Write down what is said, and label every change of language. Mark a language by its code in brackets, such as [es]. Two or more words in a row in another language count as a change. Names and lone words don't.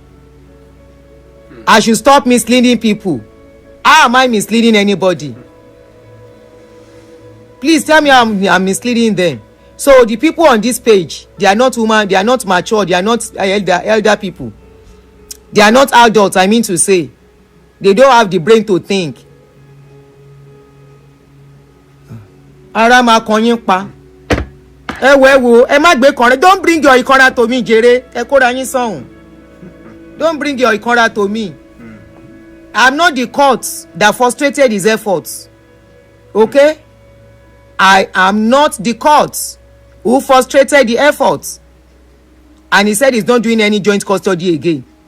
[en] I should stop misleading people. How am I misleading anybody? Please tell me I'm misleading them. So the people on this page, they are not women, they are not mature, they are not elder people. They are not adults, I mean to say. They don't have the brain to think. [yo] Ara ma konyin pa. Wo, ẹ má gbé kan. [en] Don't bring your ikanra to me, jere. [yo] Ẹ kó ra yín sọ́hùn. [en] Don't bring your ikanra to me. I'm not the court that frustrated his efforts. Okay? I am not the court who frustrated the efforts. And he said he's not doing any joint custody again.